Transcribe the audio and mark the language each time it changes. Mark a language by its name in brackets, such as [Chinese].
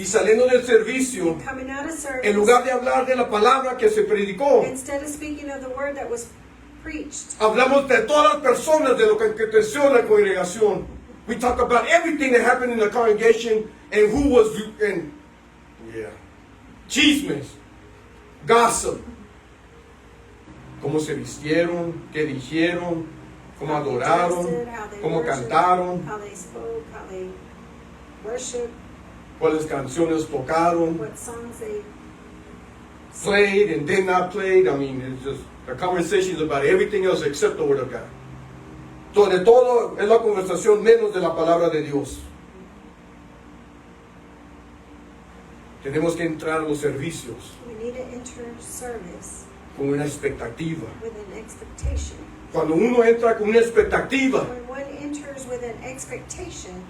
[Spanish] y saliendo del servicio, [English] and coming out of [Spanish] en [English] service, [Spanish] lugar de hablar de la palabra que se predicó, [English] instead of speaking of the word that was preached, [Spanish] hablamos de todas las personas de lo que aconteció en la congregación. [English] We talk about everything that happened in the congregation and who was and chismes, gossip, [Spanish] cómo se vistieron, qué dijeron, cómo [English] how they [Spanish] adoraron, [English] dressed, how they [Spanish] cómo [English] worshiped, [Spanish] cantaron, [English] how they spoke, how they worshiped, [Spanish] cuáles canciones tocaron, [English] what songs they played and did not play. I mean, it's just the conversation is about everything else except the word of God. [Spanish] Sobre todo es la conversación menos de la palabra de Dios. Tenemos que entrar a los servicios [English] We need to enter service [Spanish] con una expectativa. [English] with an expectation. [Spanish] Cuando uno entra con una expectativa, [English] When one enters with an expectation,